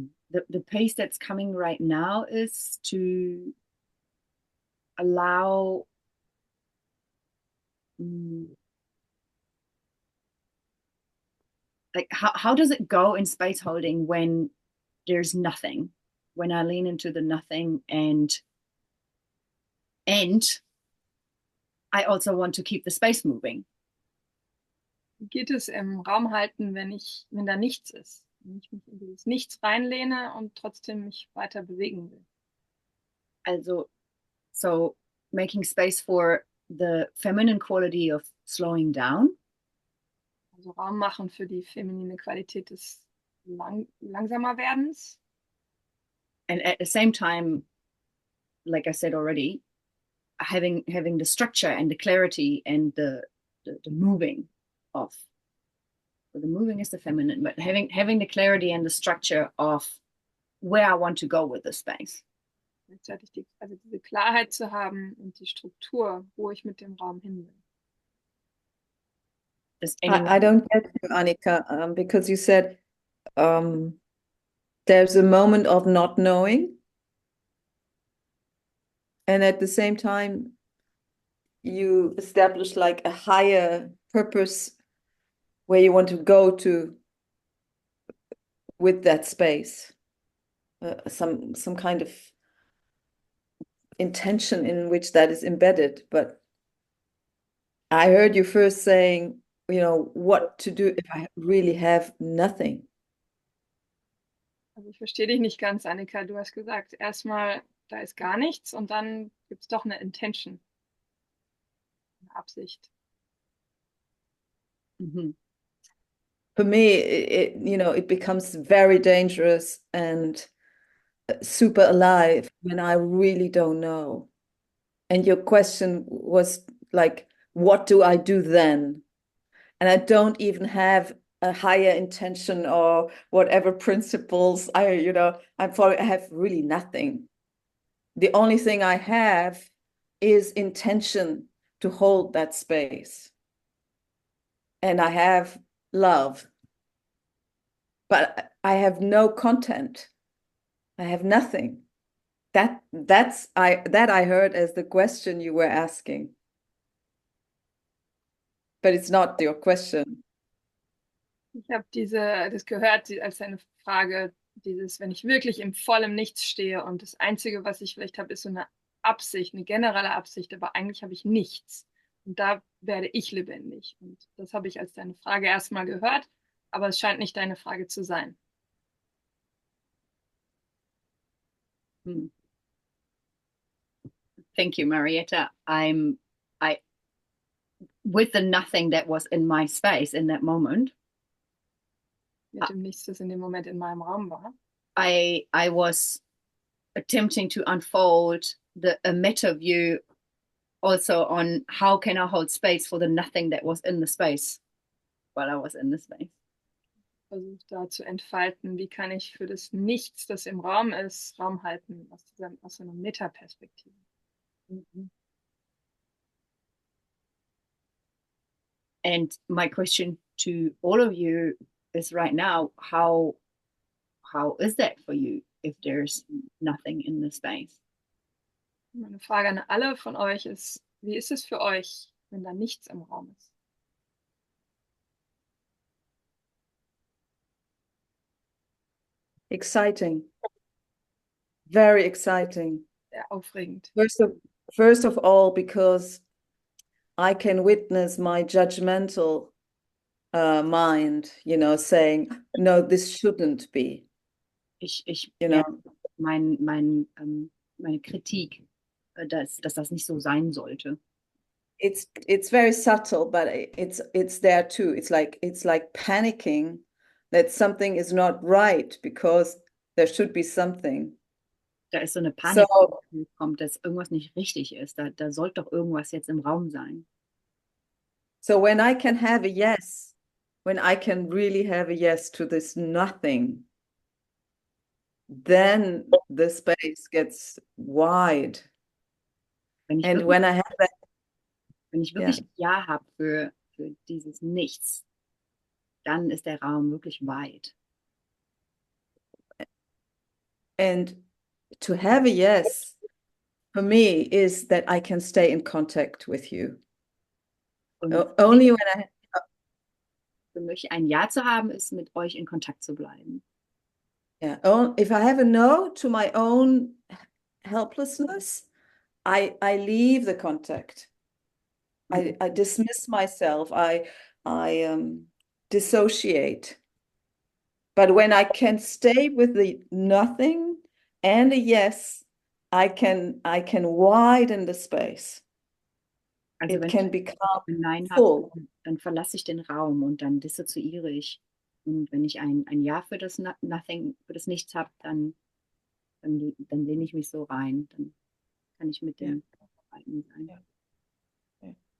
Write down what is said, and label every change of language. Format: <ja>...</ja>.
<en>The pace that's coming right now is to allow like how does it go in space holding when there's nothing, when I lean into the nothing and I also want to keep the space moving.</en> <de>Geht es im Raum halten, wenn da nichts ist? Wenn ich mich in dieses Nichts reinlehne und trotzdem mich weiter bewegen will.</de> <en>Also, so making space for the feminine quality of slowing down.</en> <de>Also Raum machen für die feminine Qualität des langsamer Werdens.</de> <en>And at the same time, like I said already, having the structure and the clarity and the moving of, well, the moving is the feminine, but having the clarity and the structure of where I want to go with the space.</en> <de>Gleichzeitig diese Klarheit zu haben und die Struktur, wo ich mit dem Raum hin will.</de> <en>I don't get you, Annika, because you said there's a moment of not knowing, and at the same time you establish like a higher purpose where you want to go to with that space, some kind of intention in which that is embedded. But I heard you first saying, you know, what to do if I really have nothing.</en> <de>Also ich verstehe dich nicht ganz, Annika. Du hast gesagt, erstmal, da ist gar nichts und dann gibt es doch eine Intention, eine Absicht. Mhm.</de> <en>For me, it becomes very dangerous and super alive when I really don't know. And your question was like, what do I do then? And I don't even have a higher intention or whatever principles I have really nothing. the only thing I have is intention to hold that space. And I have love, but I have no content. I have nothing. That I heard as the question you were asking. But it's not your question.</en> <de>Ich habe das gehört als eine Frage, wenn ich wirklich im vollen Nichts stehe und das Einzige, was ich vielleicht habe, ist so eine Absicht, eine generelle Absicht, aber eigentlich habe ich nichts. Und da werde ich lebendig. Und das habe ich als deine Frage erstmal gehört, aber es scheint nicht deine Frage zu sein.</de> <en>Thank you, Marietta. With the nothing that was in my space in that moment,</en> <de>Mit dem Nichts, das in dem Moment in meinem Raum war.</de> <en>I was attempting to unfold a meta view also on how can I hold space for the nothing that was in the space while I was in the space.</en> <de>Versucht da zu entfalten, wie kann ich für das Nichts, das im Raum ist, Raum halten aus so einer Metaperspektive.</de> <en>And my question to all of you is right now, how is that for you if there's nothing in the space?</en> <de>Meine Frage an alle von euch ist, wie ist es für euch, wenn da nichts im Raum ist?</de> <en>Exciting. Very exciting.</en> <de>Sehr aufregend.</de> <en>First of all, because I can witness my judgmental mind, saying, no, this shouldn't be.</en> <de>Meine Kritik, dass das nicht so sein sollte.</de> <en>It's very subtle, but it's there too. It's like panicking that something is not right because there should be something.</en> <de>Da ist so eine Panik, die kommt, dass irgendwas nicht richtig ist. Da sollte doch irgendwas jetzt im Raum sein.</de> <en>So when I can have a yes, when I can really have a yes to this nothing, then the space gets wide. And when I have that,</en> <de>wenn ich wirklich ein Ja habe für dieses Nichts, dann ist der Raum wirklich weit.</de> <en>And to have a yes, for me, is that I can stay in contact with you. Only when</en> <de>für mich ein Ja zu haben, ist mit euch in Kontakt zu bleiben. Yeah.</de> <en>If I have a no to my own helplessness, I leave the contact. I dismiss myself. I dissociate. But when I can stay with the nothing and a yes, I can widen the space.</en> <de>Also</de> <en>it can become</en> <de>Nein</de> <en>full.</en> <de>habe, dann verlasse ich den Raum und dann dissoziiere ich. Und wenn ich ein Ja für das Nothing, für das Nichts habe, dann lehne ich mich so rein. Dann kann ich mit dem Arbeiten sein. Ja. Ja.</de>